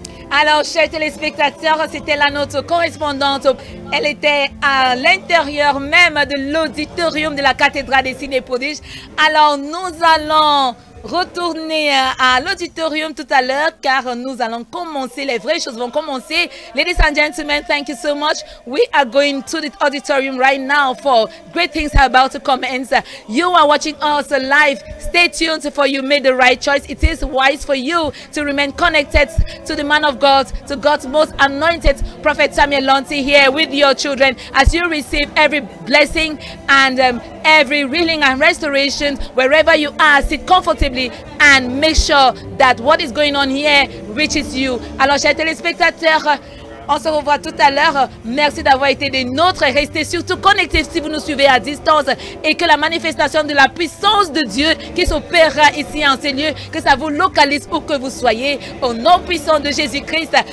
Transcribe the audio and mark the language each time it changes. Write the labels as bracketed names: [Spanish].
[French] Alors, chers téléspectateurs, c'était là notre correspondante. Elle était à l'intérieur même de l'auditorium de la cathédrale des Signes et Prodiges. Alors, nous allons retourner à l'auditorium tout à l'heure car nous allons commencer, les vraies choses vont commencer. [English] Ladies and gentlemen, thank you so much. We are going to the auditorium right now for great things are about to commence. You are watching us live. Stay tuned for you made the right choice. It is wise for you to remain connected to the man of God, to God's most anointed Prophet Samuel Lonti here with your children as you receive every blessing and every healing and restoration wherever you are. Sit comfortably and make sure that what is going on here reaches you. [French] Alors, chers téléspectateurs, on se revoit tout à l'heure. Merci d'avoir été des nôtres. Restez surtout connectés si vous nous suivez à distance et que la manifestation de la puissance de Dieu qui s'opérera ici en ces lieux, que ça vous localise où que vous soyez, au nom puissant de Jésus-Christ.